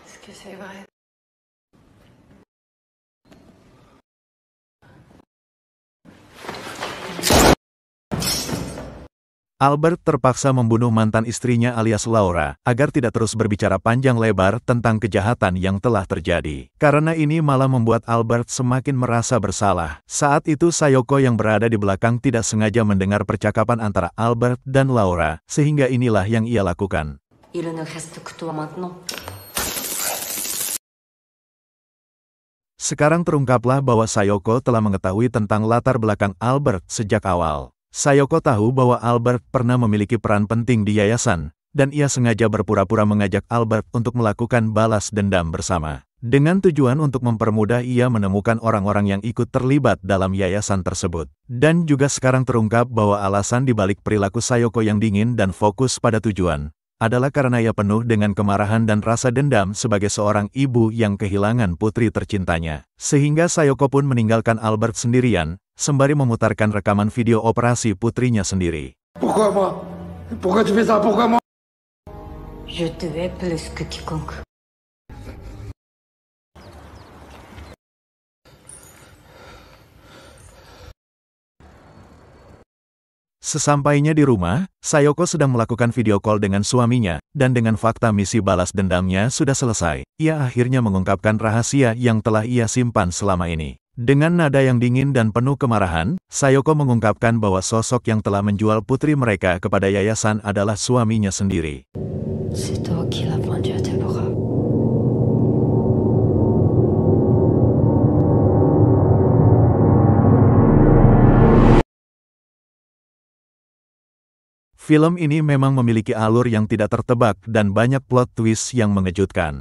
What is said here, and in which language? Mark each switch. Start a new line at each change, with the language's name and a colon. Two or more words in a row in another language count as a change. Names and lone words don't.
Indonesian: Albert terpaksa membunuh mantan istrinya alias Laura, agar tidak terus berbicara panjang lebar tentang kejahatan yang telah terjadi. Karena ini malah membuat Albert semakin merasa bersalah. Saat itu Sayoko yang berada di belakang tidak sengaja mendengar percakapan antara Albert dan Laura, sehingga inilah yang ia lakukan.
French: Il ne reste que toi maintenant.
Indonesian: Sekarang terungkaplah bahwa Sayoko telah mengetahui tentang latar belakang Albert sejak awal. Sayoko tahu bahwa Albert pernah memiliki peran penting di yayasan, dan ia sengaja berpura-pura mengajak Albert untuk melakukan balas dendam bersama. Dengan tujuan untuk mempermudah ia menemukan orang-orang yang ikut terlibat dalam yayasan tersebut. Dan juga sekarang terungkap bahwa alasan dibalik perilaku Sayoko yang dingin dan fokus pada tujuan, adalah karena ia penuh dengan kemarahan dan rasa dendam sebagai seorang ibu yang kehilangan putri tercintanya. Sehingga Sayoko pun meninggalkan Albert sendirian, sembari memutarkan rekaman video operasi putrinya sendiri.
French: Pourquoi moi? Pourquoi tu fais ça? Pourquoi moi? Je te hais plus que quiconque.
Indonesian: Sesampainya di rumah, Sayoko sedang melakukan
English: video call
Indonesian: dengan suaminya, dan dengan fakta misi balas dendamnya sudah selesai, ia akhirnya mengungkapkan rahasia yang telah ia simpan selama ini. Dengan nada yang dingin dan penuh kemarahan, Sayoko mengungkapkan bahwa sosok yang telah menjual putri mereka kepada yayasan adalah suaminya sendiri.
French: C'est toi qui l'as vendu à Deborah.
Indonesian: Film ini memang memiliki alur yang tidak tertebak dan banyak
English: plot twist
Indonesian: yang mengejutkan.